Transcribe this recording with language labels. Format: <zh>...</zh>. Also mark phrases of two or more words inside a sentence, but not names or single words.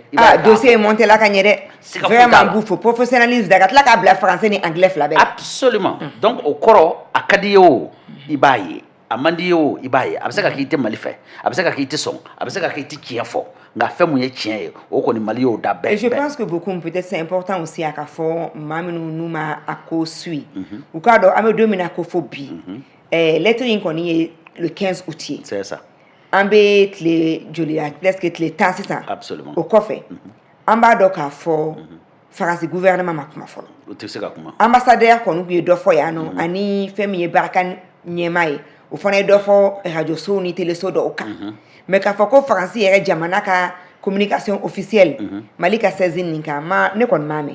<fr>dossier monté</fr> <bm>la ka ɲɛ dɛ vraiment b'u fo professionnalisme da ka tila k'a bila français ni anglais fila bɛɛ absolument donc o kɔrɔ a ka di ye o i b'a ye a man di ye o i b'a ye a bɛ se ka k'i tɛ Mali fɛ a bɛ se ka k'i tɛ sɔn a bɛ se ka k'i tɛ tiɲɛ fɔ nka fɛn mun ye tiɲɛ ye o kɔni Mali y'o da bɛɛ.</bm> <fr>Et je pense que beaucoup peut-être c'est important aussi à</fr> <bm>ka fɔ maa minnu n'u ma a ko suit u k'a dɔn an bɛ don min na ko fo bi lettre in kɔni ye</bm> <fr>le 15 août</fr> <bm>ye</bm> <fr>c'est ça</fr> <bm>an bɛ tile joli la presque tile 10 sisan</bm> <fr>absolument</fr> <bm>o kɔfɛ an b'a dɔn k'a fɔ faransi gouvernement ma kuma fɔlɔ o tɛ se ka kuma ambassadeur kɔni tun ye dɔ fɔ yan nɔ ani fɛn min ye baraka ɲɛmaa ye o fana ye dɔ fɔ radio so ni télé so dɔw kan mais k'a fɔ ko faransi yɛrɛ jamana ka</bm> <fr>communication officielle</fr> <bm>Mali ka saisine nin kan ne kɔni m'a mɛn</bm>